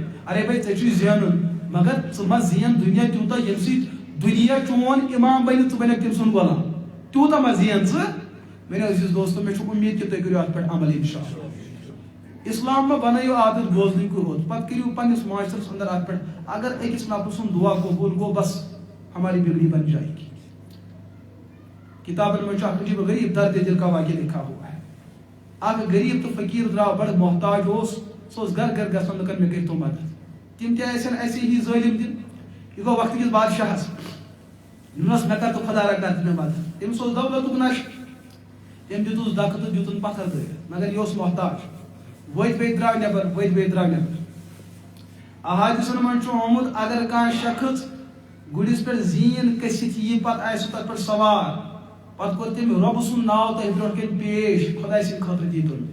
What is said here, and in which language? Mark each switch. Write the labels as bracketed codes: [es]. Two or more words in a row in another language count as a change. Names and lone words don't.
[ks] ارے بھائی ژےٚ چھُے زینُن, مگر ژٕ ما زین دُنیا تیوٗتاہ ییٚمہِ سۭتۍ دُنیا چون امام بنہِ, ژٕ بنکھ تٔمۍ سُنٛد غلام. تیوٗتاہ ما زین ژٕ. میٲنیو عزیٖز دوستو, مےٚ چھُ اُمید کہِ تُہۍ کٔرِو اتھ پٮ۪ٹھ عمل انشاءاللہ. اسلام ما بنٲیِو عادت بوزنٕکۍ ہوت, پتہٕ کٔرِو پننِس معاشرس انٛدر اتھ پٮ۪ٹھ. اگر أکِس نفرٕ سُنٛد دعا قبوٗل گوٚو, [ur] بس ہماری بگڑی بن جائے گی. [ks] کتابن منٛز چھُ اکھ عجیٖب غریٖب [ur] درد دل کا واقعہ لکھا ہوا ہے. [ks] اکھ غریٖب تہٕ فقیٖر درٛاو, بڑٕ محتاج اوس, سُہ اوس گرٕ گرٕ گژھان لُکن, مےٚ کٔرۍتو مدد. تِم تہِ ٲسن [ur] ایسے ہی ظٲلم [ks] دِن. یہِ گوٚو وقتہٕ کِس بادشاہس, دوٚپنس مےٚ کر تہٕ خۄدا رٔٹھ کر تہٕ مےٚ مدد. تٔمِس اوس دولتُک نشہٕ, تٔمۍ دِتُس دکہٕ تہٕ دِتُن پتھر دٲرِتھ, مگر یہِ اوس محتاج. ؤتھۍ بیٚیہِ درٛاو نٮ۪بر, ؤتھۍ بیٚیہِ درٛاو نٮ۪بر. احادیثن منٛز چھُ آمُت, اگر کانٛہہ شخص گُرِس پٮ۪ٹھ زیٖن کٔسِتھ یی, پتہٕ آسہِ سُہ تتھ پٮ۪ٹھ سوار, پتہٕ کوٚر تٔمۍ رۄبہٕ سُنٛد ناو تۄہہِ برٛونٛٹھ کَنۍ پیش, خۄداے سٕنٛدِ خٲطرٕ دی تُلُن.